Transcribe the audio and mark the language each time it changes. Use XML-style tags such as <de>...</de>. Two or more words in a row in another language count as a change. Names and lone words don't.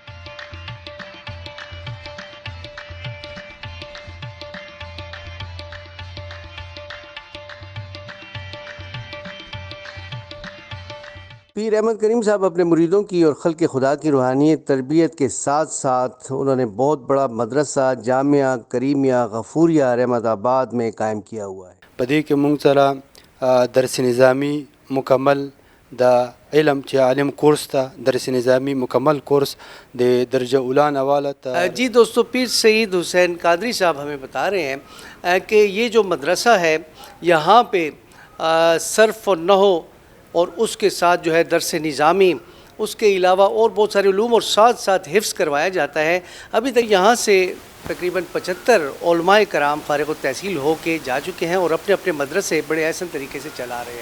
<ur>پیر احمد کریم صاحب اپنے مریدوں کی اور خلق خدا کی روحانی تربیت کے ساتھ ساتھ انہوں نے بہت بڑا مدرسہ جامعہ کریمیہ غفوریہ رحمت آباد میں قائم کیا ہوا ہے.</ur> <ps>په دې کې موږ سره درس نظامی مکمل د علم چې عالم کورس ته درس نظامی مکمل کورس د درجه اولا نواله ته.</ps> <ur>جی دوستو، پیر سعید حسین قادری صاحب ہمیں بتا رہے ہیں کہ یہ جو مدرسہ ہے یہاں پہ صرف و نحو اور اس کے ساتھ جو ہے درس نظامی، اس کے علاوہ اور بہت سارے علوم اور ساتھ ساتھ حفظ کروایا جاتا ہے. ابھی تک یہاں سے تقریباً 75 علماء کرام فارغ التحصیل ہو کے جا چکے ہیں اور اپنے اپنے مدرسے بڑے احسن طریقے سے چلا رہے ہیں.</ur>